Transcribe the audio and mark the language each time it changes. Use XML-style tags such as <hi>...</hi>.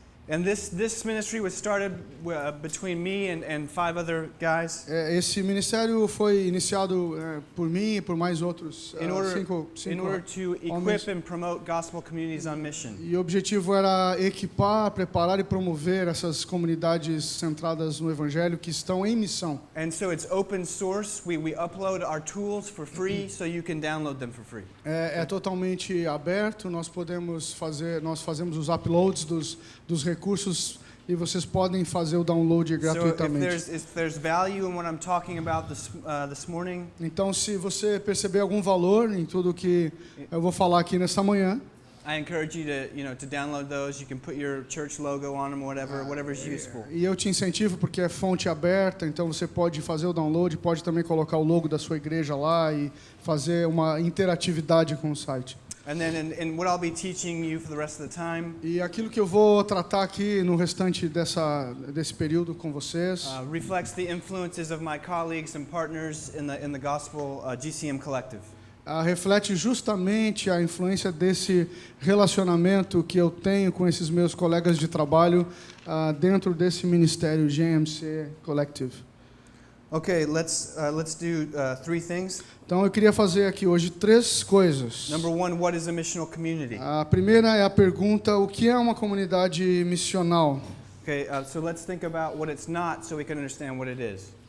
<en>And this ministry was started between me and 5 other guys.</en> <pt>Esse ministério foi iniciado por mim e por mais outros</pt> <en>In order</en> <pt>cinco</pt> <en>to</en> <pt>homens.</pt> <en>equip and promote gospel communities on mission.</en> <pt>E o objetivo era equipar, preparar e promover essas comunidades centradas no Evangelho que estão em missão.</pt> <en>And so it's open source. We upload our tools for free, so you can download them for free.</en> <pt>É totalmente aberto, nós fazemos os uploads dos recursos e vocês podem fazer o download gratuitamente.</pt> <en>So if there's value in what I'm talking about this morning,</en> <pt>Então, se você perceber algum valor em tudo que eu vou falar aqui nesta manhã,</pt> <en>I encourage you to download those. You can put your church logo on them, whatever's useful.</en> <pt>e eu te incentivo porque é fonte aberta, então você pode fazer o download, pode também colocar o logo da sua igreja lá e fazer uma interatividade com o site.</pt> <en>And then in what I'll be teaching you for the rest of the time,</en> <pt>E aquilo que eu vou tratar aqui no restante desse período com vocês</pt> <en>reflects the influences of my colleagues and partners in the gospel GCM Collective.</en> <pt>Reflete justamente a influência desse relacionamento que eu tenho com esses meus colegas de trabalho dentro desse ministério GMC Collective.</pt> <en>Okay, let's do 3 things.</en> <pt>Então eu queria fazer aqui hoje 3 coisas.</pt> <en>Number 1, what is a missional community?</en> <pt>A primeira é a pergunta: o que é uma comunidade missional?</pt> <en>Okay, so let's think about what it's not, so we can understand what it is.</en>